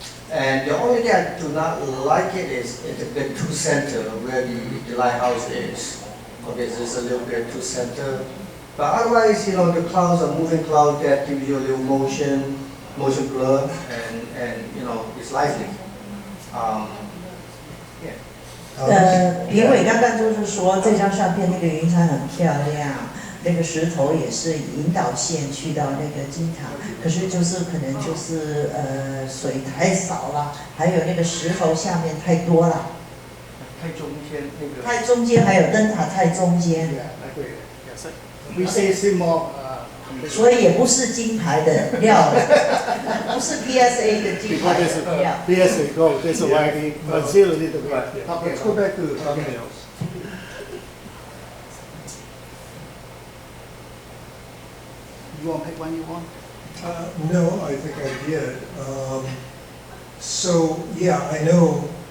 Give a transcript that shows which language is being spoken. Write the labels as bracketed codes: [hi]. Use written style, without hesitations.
[en] And the only thing I do not like it is the two center where the lighthouse is. Okay, so it's a little bit too center. But otherwise, the clouds are moving clouds that give you a little motion blur, and it's lively. Yeah. [zh] 评委刚刚就是说这张相片那个云彩很漂亮，那个石头也是引导线去到那个金塔，可是可能水太少了，还有那个石头下面太多了。太中间那个。太中间，还有灯塔太中间。 [en] Yeah, I agree. Yes, we say it's more. [zh] 所以也不是金牌的料了，不是 PSA 的金牌的料。 [en] PSA gold. That's why we conceal a little bit. Let's go back to the thumbnails. You want to pick one you want? No, I think I did. So yeah, I know.